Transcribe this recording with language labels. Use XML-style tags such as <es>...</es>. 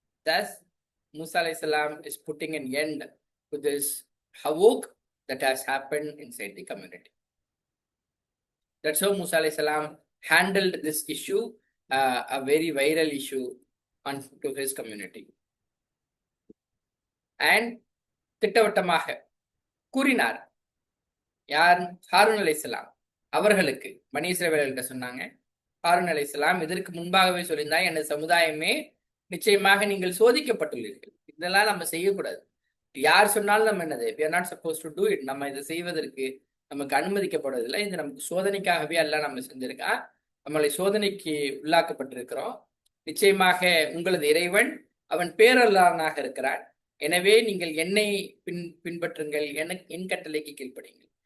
<en>Thus, Musa alayhi salam is putting an end to this havoc that has happened inside the community. That's how Musa alayhi salam handled this issue, a very viral issue to his community.</en> <ta>And திட்டவட்டமாக கூறினார். யார்? ஹாரூன் அலைஹிஸ்ஸலாம் அவர்களுக்கு பனி இஸ்ரவேலர்கிட்ட சொன்னாங்க. ஹாரூன் அலைஹிஸ்ஸலாம் இதற்கு முன்பாகவே சொல்லியிருந்தாங்க, எனது சமுதாயமே நிச்சயமாக நீங்கள் சோதிக்கப்பட்டுள்ளீர்கள். இதெல்லாம் நம்ம செய்யக்கூடாது. யார் சொன்னாலும் நம்ம என்னது,</ta> <en>we are not supposed to do it.</en> <ta>நம்ம இதை செய்வதற்கு நமக்கு அனுமதிக்கப்படுவதில்லை. இது நமக்கு சோதனைக்காகவே எல்லாம் நம்ம செஞ்சிருக்கா. நம்மளை சோதனைக்கு உள்ளாக்கப்பட்டிருக்கிறோம். நிச்சயமாக உங்களது இறைவன் அவன் பேரல்லானாக இருக்கிறான். எனவே நீங்கள் என்னை பின்பற்றுங்கள், என் கட்டளைக்கு கீழ்ப்படிங்கள்.</ta>